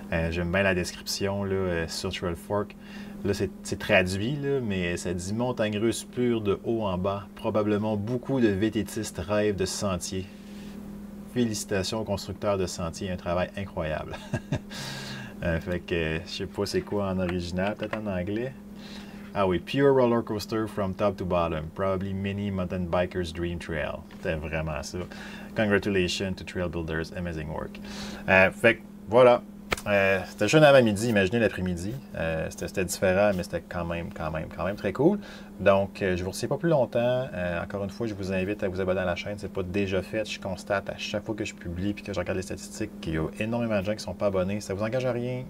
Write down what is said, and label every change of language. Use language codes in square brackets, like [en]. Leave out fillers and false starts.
[fr] J'aime bien la description là, sur Trail Fork. Là, c'est traduit, là, mais ça dit « Montagne russe pure de haut en bas. Probablement beaucoup de vététistes rêvent de ce sentier. » Félicitations aux constructeurs de sentiers, un travail incroyable. Fait que je sais pas c'est quoi en original, peut-être en anglais. Ah oui, [en] Pure Roller Coaster from top to bottom. Probably many mountain bikers' dream trail. [fr] C'était vraiment ça. [en] Congratulations to Trail Builders, amazing work. [fr] Fait que voilà. C'était juste un avant-midi, imaginez l'après-midi. C'était différent, mais c'était quand même très cool. Donc, je ne vous retiens pas plus longtemps. Encore une fois, je vous invite à vous abonner à la chaîne. Ce n'est pas déjà fait. Je constate à chaque fois que je publie et que je regarde les statistiques qu'il y a énormément de gens qui ne sont pas abonnés. Ça ne vous engage à rien.